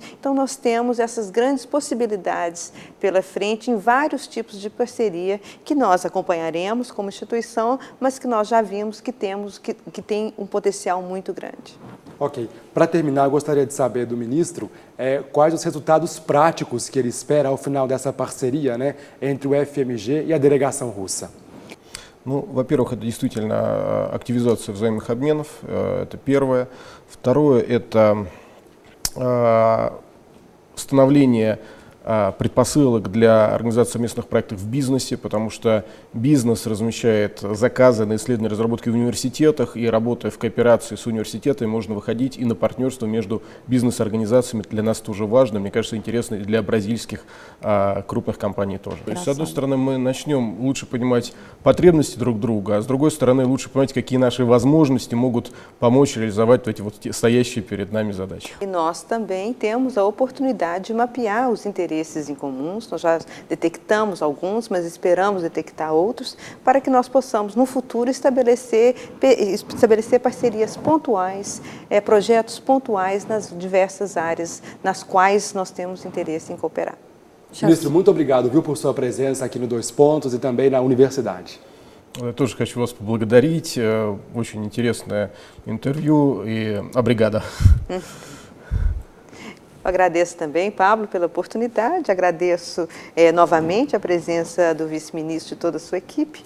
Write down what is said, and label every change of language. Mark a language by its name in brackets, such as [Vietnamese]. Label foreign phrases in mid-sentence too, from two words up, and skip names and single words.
[Portuguese] Então, nós temos essas grandes possibilidades pela frente em vários tipos de parceria que nós acompanharemos como instituição, mas que nós já vimos que tem um potencial muito grande. Ok. Para terminar, eu gostaria de saber do ministro quais os resultados práticos que ele espera ao final dessa parceria, né, entre o FMG e a delegação russa. [Russian] Ну, во-первых, это действительно активизация взаимных обменов, это первое. Второе, это становление предпосылок для организации совместных проектов в бизнесе, потому что бизнес размещает заказы на исследования и разработки в университетах, и работая в кооперации с университетами, можно выходить и на партнерство между бизнес-организациями. Для нас это уже важно, мне кажется, интересно и для бразильских крупных компаний тоже. То есть, с одной стороны, мы начнем лучше понимать потребности друг друга, а с другой стороны, лучше понимать, какие наши возможности могут помочь реализовать эти вот стоящие перед нами задачи. [Portuguese] E nós também temos a oportunidade de mapear os interesses em comuns. Nós já detectamos alguns, mas esperamos detectar outros, para que nós possamos, no futuro, estabelecer parcerias pontuais, projetos pontuais nas diversas áreas nas quais nós temos interesse em cooperar. Ministro, muito obrigado, viu, por sua presença aqui no Dois Pontos e também na universidade. [Russian] Я тоже хочу вас поблагодарить. Очень интересное интервью и obrigado. [Portuguese] Agradeço também, Pablo, pela oportunidade, agradeço novamente a presença do vice-ministro e toda a sua equipe.